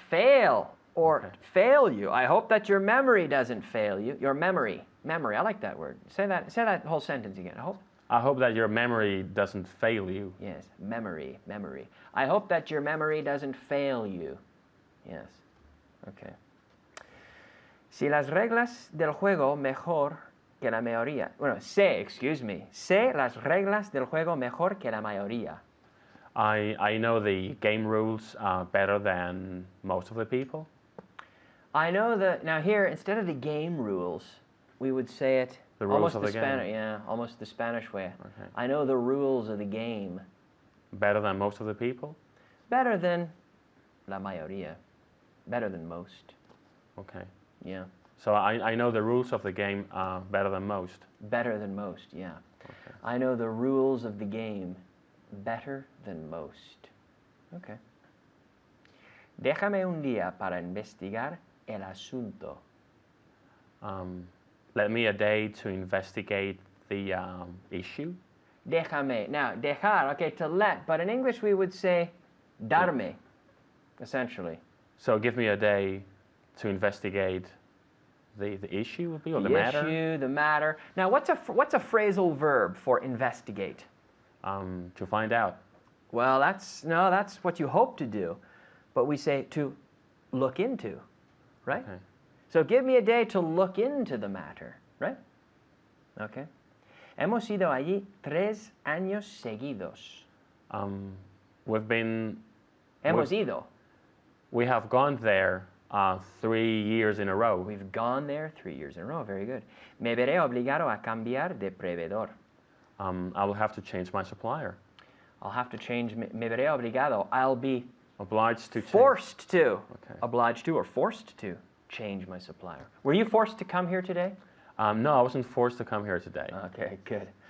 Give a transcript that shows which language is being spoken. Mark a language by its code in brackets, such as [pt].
[en] fail or Okay. fail you. I hope that your memory doesn't fail you. Your memory. Memory. I like that word. Say that whole sentence again. I hope that your memory doesn't fail you. Yes, memory, memory. I hope that your memory doesn't fail you. Yes. Okay. [es] Si las reglas del juego mejor que la mayoría. Bueno, sé las reglas del juego mejor que la mayoría. [en] I know the game rules better than most of the people. I know now here, instead of the game rules, we would say it The rules almost of the the game. Spanish, yeah, almost the Spanish way. Okay. I know the rules of the game Better than most of the people? better than [es] la mayoría, [en] better than most. Okay. Yeah, So I know the rules of the game better than most. better than most. Yeah, Okay. I know the rules of the game better than most. Okay. [es] Déjame un día para investigar el asunto. [en] Let me a day to investigate the issue. [es] Déjame. [en] Now, dejar, okay, to let, but in English we would say darme, essentially. So give me a day to investigate the issue would be, or the The matter? issue, the matter. Now, what's a phrasal verb for investigate? To find out. Well, that's what you hope to do, but we say to look into, right? Okay. So give me a day to look into the matter, right? Okay. [es] Hemos ido allí 3 años seguidos. [en] We've been. [es] Hemos [en] We've- [es] ido. [en] We have gone there 3 years in a row. We've gone there 3 years in a row. Very good. [es] Me veré obligado a cambiar de proveedor. [en] I will have to change my supplier. I'll have to change. [es] Me veré obligado. [en] I'll be Obliged to change. forced to. Okay. Obliged to or forced to change my supplier. Were you forced to come here today? No, I wasn't forced to come here today. Okay, good.